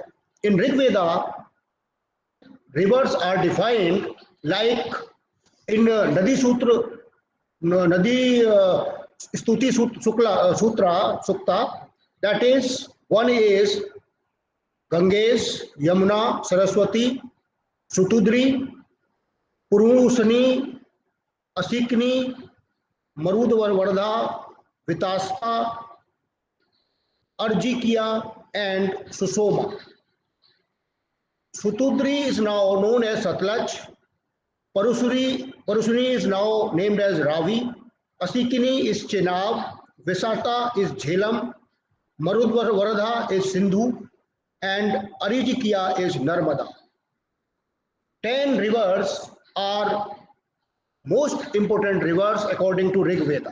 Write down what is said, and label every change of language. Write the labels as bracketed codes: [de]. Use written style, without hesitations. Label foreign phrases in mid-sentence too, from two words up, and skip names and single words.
[en] In Rig Veda, rivers are defined like in Nadi Sutra, Nadi Stuti Sukta, that is, one is Ganges, Yamuna, Saraswati, Sutudri, Purusani, Asikni, Marudvar Vardha, Vitasta, Arjikia, and Susoma. Sutudri is now known as Satlaj. Parusuni is now named as Ravi. Asikini is Chenab. Visata is Jhelum. Marudvar Vardha is Sindhu. And Arijikia is Narmada. 10 rivers are most important rivers according to Rig Veda.